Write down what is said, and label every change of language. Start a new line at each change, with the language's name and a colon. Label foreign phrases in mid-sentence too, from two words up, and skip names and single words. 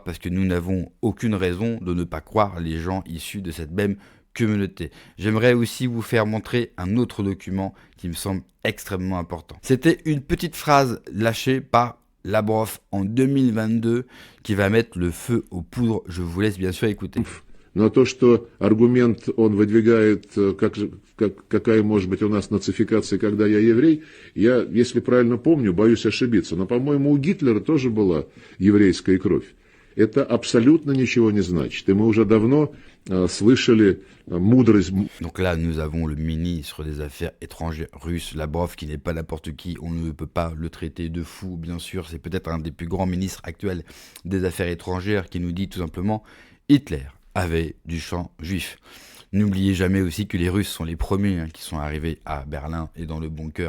French: Parce que nous n'avons aucune raison de ne pas croire les gens issus de cette même communauté. J'aimerais aussi vous faire montrer un autre document qui me semble extrêmement important. C'était une petite phrase lâchée par Lavrov en 2022 qui va mettre le feu aux poudres. Je vous laisse bien sûr écouter.
Russian: Но то, что аргумент он выдвигает, какая может быть у нас нацификация, когда я еврей, я, если правильно помню, боюсь ошибиться. Но, по-моему, у Гитлера тоже была еврейская кровь. Это абсолютно ничего не значит. И мы уже давно слышали мудрость.
French: Donc là, nous avons le ministre des Affaires étrangères russe, Lavrov, qui n'est pas n'importe qui. On ne peut pas le traiter de fou, bien sûr. C'est peut-être un des plus grands ministres actuels des Affaires étrangères qui nous dit tout simplement Hitler avait du sang juif. N'oubliez jamais aussi que les Russes sont les premiers qui sont arrivés à Berlin et dans le bunker.